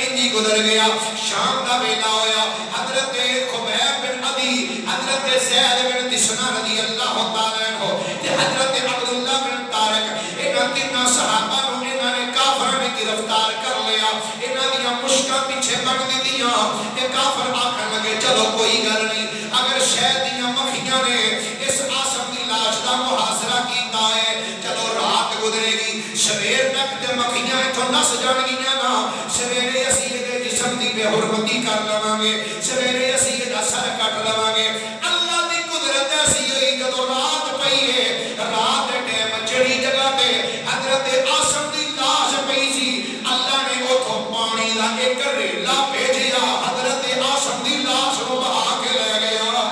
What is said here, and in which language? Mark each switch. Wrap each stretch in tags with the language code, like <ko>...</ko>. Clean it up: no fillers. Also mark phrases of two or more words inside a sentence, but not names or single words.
<pa>گزر گیا شام دا ویلا ہویا حضرت خبیب بن عدی حضرت زید بن دسنا</pa> <ar>رضی اللہ تعالیٰ عنہ</ar> <pa>حضرت عبداللہ بن طارق انہاں تیناں صحابہ نو انہاں نے کافر نے گرفتار کر لیا انہاں دیاں مشکاں پیچھے بن دیاں تے کافر آکھن لگے چلو کوئی گل نہیں اگر شہد دیاں مکھیاں نے اس عاصم دی لاش دا محاصرہ کیتا ہے چلو رات گزرے گی سویر تک تے مکھیاں اتھوں نس جان گیاں نا سویرے اسی دے جسم دی بے حرمتی کر لواں گے سویرے اسی دا سر کٹ لواں گے اللہ دی قدرت ایسی ہوئی جدوں رات پئی ہے رات دے ٹائم جڑی جگہ تے حضرت عاصم دی لاش پئی سی اللہ نے اوتھوں پانی دا ایک ریلا بھیجیا حضرت عاصم دی لاش نو بہا کے لے گیا</pa>